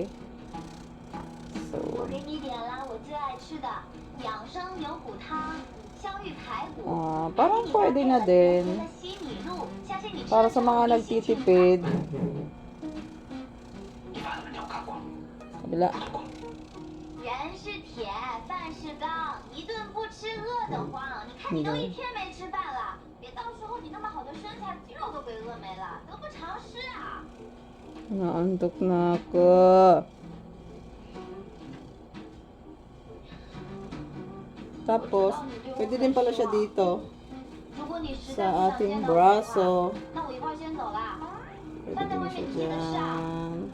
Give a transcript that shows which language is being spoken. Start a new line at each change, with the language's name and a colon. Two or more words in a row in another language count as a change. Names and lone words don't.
Filipino: So, parang pwede na din. Para sa mga nagtitipid. Kabila.
Chinese: 人是铁，饭是钢，一顿不吃饿得慌。你看你都一天没吃饭了，别到时候你那么好的身材，肌肉都被饿没了，得不偿失啊！
Filipino: Naantok na ako. Tapos, pwede din pala siya dito. Sa ating braso. Pwede din siya dyan.